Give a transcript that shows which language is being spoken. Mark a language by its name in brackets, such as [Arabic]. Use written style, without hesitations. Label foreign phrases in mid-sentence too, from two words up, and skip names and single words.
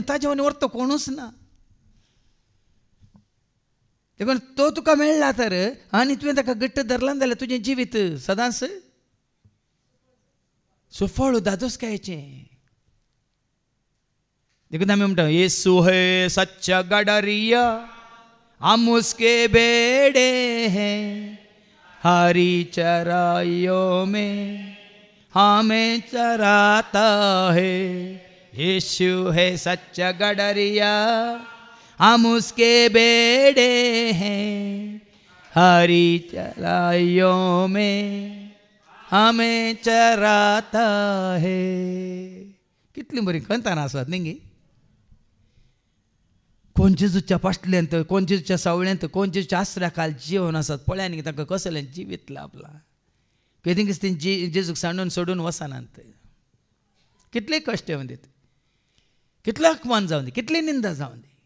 [Konkani] ताजे वानी व्हरतो कोणूच ना. देखून तो तुका मेळ्ळा तर आनी तुवें ताका घट्ट धरलां जाल्यार तुजें जिवीत सदांच सुफळ दादोसकायेचें. देखून आमी म्हणटा [Hindi] येसू है सच्चा गडरिया हम उसके बेड़े हैं, हरी चराइयों में हमें चराता है. यीशु है सच्चा गडरिया हम उसके बेड़े हैं, हरी चराइयों में हमें चराता है. [Konkani] कितली बरी कंताना आसात न्ही. कोण जेजूच्या पाटल्यांत, कोण जेजूच्या सावळ्यांत, कोण जेजूच्या आसऱ्या खाल जीवन आसात. पळया न्ही तांकां कसलें जिवीत लाभलां. केदींच तें जेजूक सांडून सोडून वचनात. कितले कश्ट येवन दीत, कितलो अपमान जावन दी, कितली निंदा जावन दी.